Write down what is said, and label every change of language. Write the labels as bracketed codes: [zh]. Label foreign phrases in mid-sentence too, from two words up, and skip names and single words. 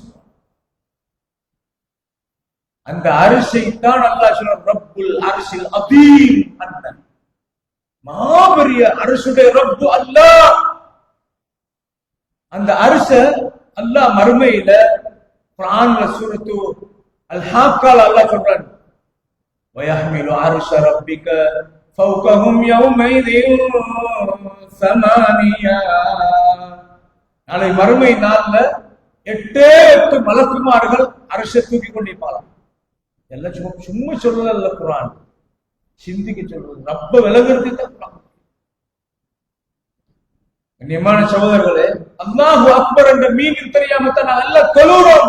[ta] அந்த அரிசை தான் அல்லாஹ் சொல்ற [ar] رب العرش العظيم. [ta] அந்த மாபெரிய அரசுடைய ரப்பு அல்லாஹ். அந்த அரச அல்லாஹ் மறுமையில குர்ஆன்ல சூரத்து அல் ஹாக்கால அல்லாஹ் சொல்றான், [ar] وَيَحْمِلُ عَرْشَ رَبِّكَ فَوْقَهُمْ يَوْمَئِذٍ ثَمَانِيَةٌ. [ta] நாளை மறுமை நாள்ல 8 மலக்குமார்கள் அரசை தூக்கி கொண்டிருப்பாங்க. எல்லாம் சும்மா சொல்லல குர்ஆன், சிந்திக்க சொல்றது, ரப்ப விலகிறதுக்கு தான் குர்ஆன். கண்ணியமான சகோதரர்களே, [ar] الله أكبر [ta] என்ற மீனிங் தெரியாம தான் நாங்கள் தொழுகிறோம்.